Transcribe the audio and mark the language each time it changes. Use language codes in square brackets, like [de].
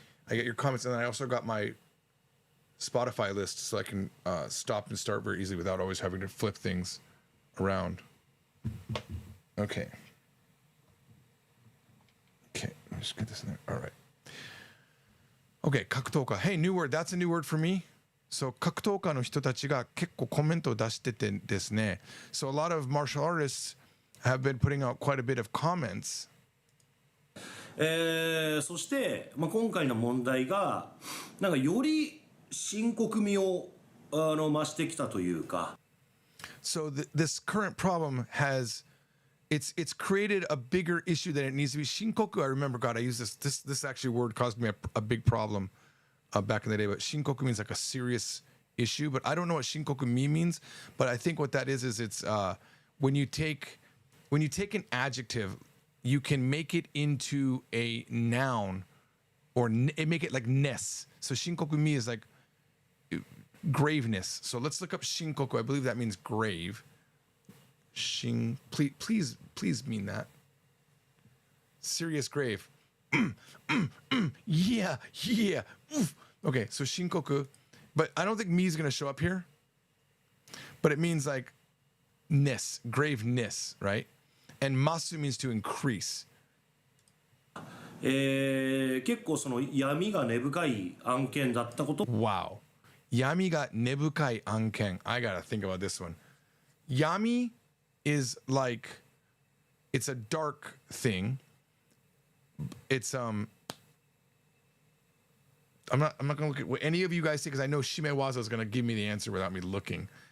[en] I get your comments, and then I also got my Spotify list so I can stop and start very easily without always having to flip things around. Okay. Okay, let me just get this in there. All right. Okay, 格闘家.Hey, new word. That's a new word for me. [ja] So, 格闘家の人たちが結構コメントを出しててですね. [en] So, a lot of martial artists have been putting out quite a bit of comments. [ja] そして、今回の問題がなんかより深刻味を増してきたというか。 [en] So this current problem has it's created a bigger issue than it needs to be. Shinkoku, I remember, God, I used this actually word caused me a big problem back in the day. But shinkoku means like a serious issue. But I don't know what shinkoku means. But I think what that is it's when you take an adjective, you can make it into a noun or make it like ness. So shinkoku mi is like graveness. So let's look up shinkoku. I believe that means grave. Please mean that. Serious grave. Yeah. Oof. Okay, so shinkoku. But I don't think mi is going to show up here. But it means like ness, graveness, right? And masu means to increase. [ja] 結構その闇が根深い案件だったこと。 Wow. Yami ga nebukai anken. [en] I gotta think about this one. Yami is like, it's a dark thing. It's I'm not gonna look at what any of you guys say because I know Shimewaza is gonna give me the answer without me looking.